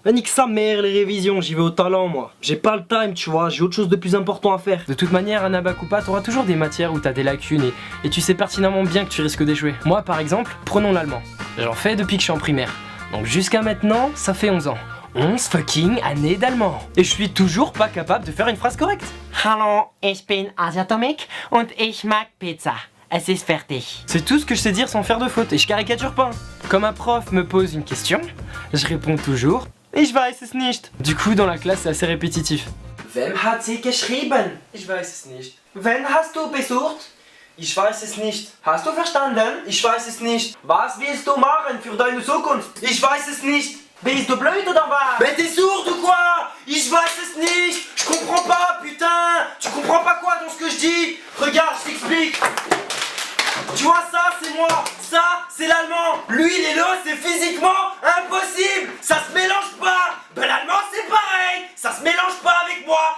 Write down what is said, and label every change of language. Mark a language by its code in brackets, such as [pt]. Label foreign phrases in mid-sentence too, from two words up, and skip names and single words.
[fr] Nique sa mère les révisions, j'y vais au talent moi. J'ai pas le time, tu vois, j'ai autre chose de plus important à faire. de toute manière, anabac ou pas, t'auras toujours des matières où t'as des lacunes et tu sais pertinemment bien que tu risques d'échouer. Moi par exemple, prenons l'allemand. J'en fais depuis que je suis en primaire. Donc jusqu'à maintenant, ça fait 11 ans. 11 fucking années d'allemand. Et je suis toujours pas capable de faire une phrase correcte. [de] Hallo, ich bin Asiatomic und ich mag Pizza. Es ist fertig. [fr] C'est tout ce que je sais dire sans faire de faute et je caricature pas. Comme un prof me pose une question, je réponds toujours [de] Ich weiß es nicht. [fr] Du coup dans la classe c'est assez répétitif. [de] Wem hat sie geschrieben? Ich weiß es nicht. Wen hast du besucht? Ich weiß es nicht. Hast du verstanden? Ich weiß es nicht. Was willst du machen für deine Zukunft? Ich weiß es nicht. Bist du blöd oder was? [fr] Mais t'es sourd ou quoi? [de] Ich weiß es nicht. [fr] Je comprends pas, putain. Tu comprends pas quoi dans ce que je dis? Regarde, je t'explique. Tu vois ça, c'est moi. Ça, c'est l'allemand. Lui, il est là, c'est physiquement impossible. Ça se mélange pas. Ben l'allemand, c'est pareil. Ça se mélange pas avec moi.